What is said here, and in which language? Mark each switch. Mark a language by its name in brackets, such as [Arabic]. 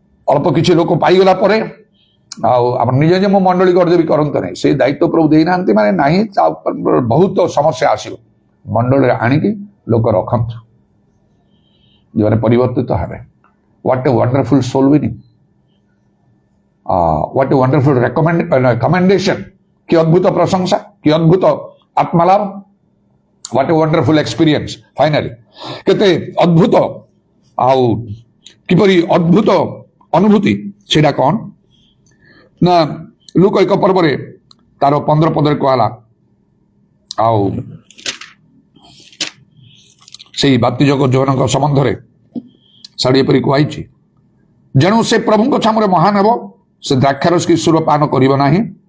[Odia] ଅଳ୍ପ କିଛି ଲୋକ ପାଇଗଲା ପରେ ଆଉ ଆପଣ ନିଜେ ମୁଁ ମଣ୍ଡଳୀ କରିଦେବି କରନ୍ତୁ ନାହିଁ, ସେଇ ଦାୟିତ୍ୱ ପ୍ରଭୁ ଦେଇନାହାନ୍ତି ମାନେ ନାହିଁ। ବହୁତ ସମସ୍ୟା ଆସିବ। ମଣ୍ଡଳୀରେ ଆଣିକି ଲୋକ ରଖନ୍ତୁ, ଯେଉଁମାନେ ପରିବର୍ତ୍ତିତ ହେବେ। [English] What a wonderful soul winning. What a wonderful commendation. [Odia] କି ଅଦ୍ଭୁତ ପ୍ରଶଂସା, କି ଅଦ୍ଭୁତ ଆତ୍ମଲାଭ। [English] What a wonderful experience. [Odia] Finally, କେତେ ଅଦ୍ଭୁତ ଆଉ କିପରି ଅଦ୍ଭୁତ ଅନୁଭୂତି। ସେଇଟା କଣ ନା ଲୁକ 1 ପର୍ବରେ ତାର 15 ପଦରେ କୁହାଲା, ଆଉ ସେଇ ବାପ୍ତିଜକ ଯୋହନଙ୍କ ସମ୍ବନ୍ଧରେ ଶାଢ଼ୀ ଏପରି କୁହାଇଛି, ଯେଣୁ ସେ ପ୍ରଭୁଙ୍କ ଛାମୁରେ ମହାନ ହେବ, ସେ ଦ୍ରାକ୍ଷାରସ କି ସୁର ପାନ କରିବ ନାହିଁ।